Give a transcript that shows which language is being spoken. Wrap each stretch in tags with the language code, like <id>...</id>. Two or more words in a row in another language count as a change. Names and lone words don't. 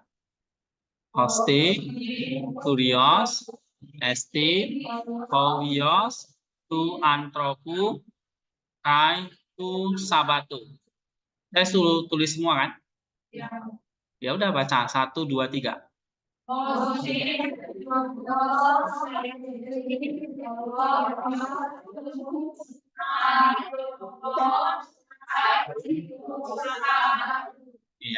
<el>ὥστε, κύριος, ἐστι, υἱός, τοῦ ἀνθρώπου, καὶ, τοῦ σαββάτου.</el> <id>Saya suruh tulis semua kan? Ya udah baca 1, 2, 3. Iya.</id>